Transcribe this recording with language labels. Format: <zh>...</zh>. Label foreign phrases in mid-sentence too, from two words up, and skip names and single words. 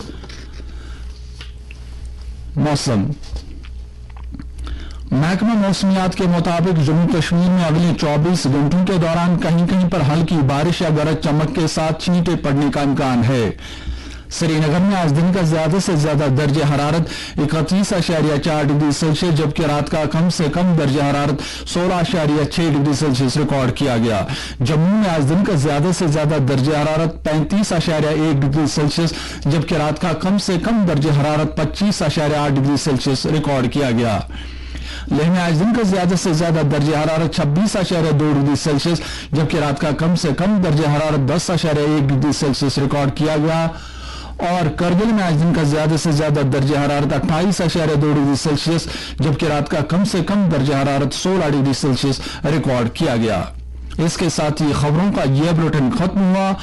<ur>موسم محکمہ موسمیات کے مطابق جموں کشمیر میں اگلے 24 گھنٹوں کے دوران کہیں کہیں پر ہلکی بارش یا گرج چمک کے ساتھ چھینٹیں پڑنے کا امکان ہے۔ سری نگر میں آج دن کا زیادہ سے زیادہ درجہ حرارت 31.4 ڈگری سیلسیس جبکہ رات کا کم سے کم درجہ حرارت 16.6 ڈگری سیلسیس ریکارڈ کیا گیا۔ جموں میں آج دن کا زیادہ سے زیادہ درجہ حرارت 35.1 ڈگری سیلسیس جبکہ رات کا کم سے کم درجہ حرارت 25.8 ڈگری سیلسیس ریکارڈ کیا گیا۔ لیہ میں آج دن کا زیادہ سے زیادہ درجہ حرارت 26.2 ڈگری سیلسیس جبکہ رات کا کم سے کم درجہ حرارت 10.1 ڈگری سیلسیس ریکارڈ کیا گیا، اور کرگل میں آج دن کا زیادہ سے زیادہ درجہ حرارت 28.2 ڈگری سیلسیس جبکہ رات کا کم سے کم درجہ حرارت 16 ڈگری سیلسیس ریکارڈ کیا گیا۔ اس کے ساتھ ہی خبروں کا یہ بلیٹن ختم ہوا۔</ur>